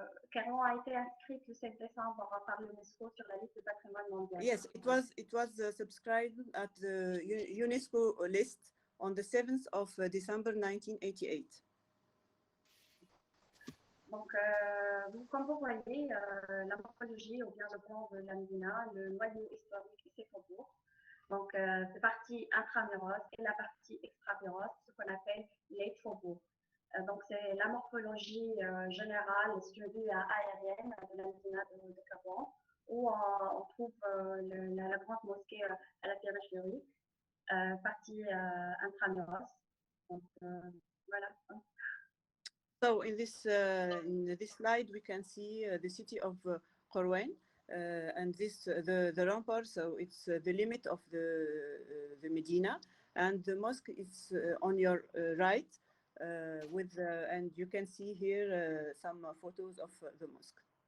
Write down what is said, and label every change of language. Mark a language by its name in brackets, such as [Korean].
[French] Kairouan a été inscrite le 7 décembre par l'UNESCO sur la liste du patrimoine mondial. [English] Yes, it was subscribed at the UNESCO list on the 7th of December 1988. [French] Donc, comme vous voyez, la morphologie ou bien le plan de la Medina, le noyau historique et ses faubourgs. Donc, c'est partie intramuros et la partie extramuros, ce qu'on appelle les faubourgs. Donc, c'est la morphologie générale, suivie aérienne de la Medina de Kairouan, où on trouve la grande mosquée à la périphérie, partie intramuros. Donc, voilà. [English] So in this slide, we can see the city of Kairouan, and this the rampart. So it's the limit of the Medina, and the mosque is on your right. And you can see here some photos of the mosque.